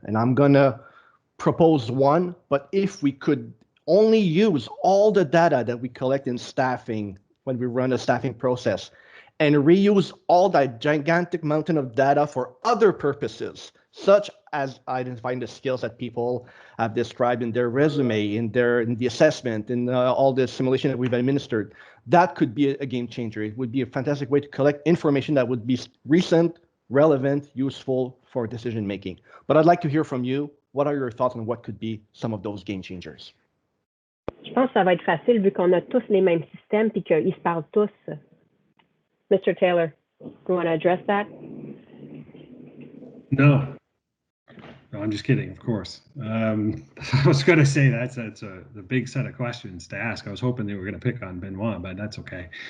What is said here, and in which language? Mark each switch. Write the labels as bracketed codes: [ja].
[en] And I'm gonna propose one, but if we could only use all the data that we collect in staffing when we run a staffing process and reuse all that gigantic mountain of data for other purposes, such as identifying the skills that people have described in their resume, in the assessment, in all the simulation that we've administered, that could be a game changer. It would be a fantastic way to collect information that would be recent, relevant, useful for decision making. But I'd like to hear from you. What are your thoughts on what could be some of those game changers? [fr] Je pense que ça va être facile vu qu'on a tous les mêmes systèmes et qu'ils se parlent tous. [en] Mr. Taylor, you want to address that? No, I'm just kidding, of course. I was going to say that's a big set of questions to ask. I was hoping they were going to pick on Benoit, but that's okay.